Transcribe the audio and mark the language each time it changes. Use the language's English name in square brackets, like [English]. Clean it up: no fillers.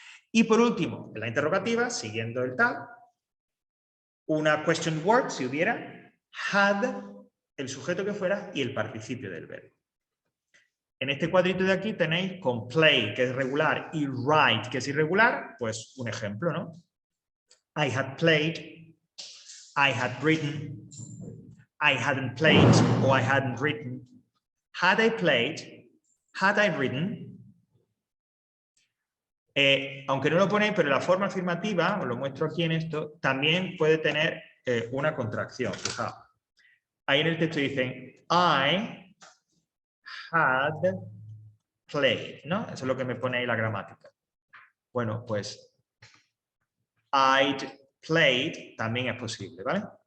[Spanish] Y por último, en la interrogativa, siguiendo el tal, una question word, si hubiera, had, el sujeto que fuera y el participio del verbo. En este cuadrito de aquí tenéis con play, que es regular, y write, que es irregular, pues un ejemplo, ¿no? [English] I had played, I had written, I hadn't played o I hadn't written. Had I played, had I written. [Spanish] Aunque no lo ponéis, pero la forma afirmativa, os lo muestro aquí en esto, también puede tener una contracción. Fijaos. Ahí en el texto dicen [English] I had played, [Spanish] ¿no? Eso es lo que me pone ahí la gramática. Bueno, pues [English] I'd played [Spanish] también es posible, ¿vale?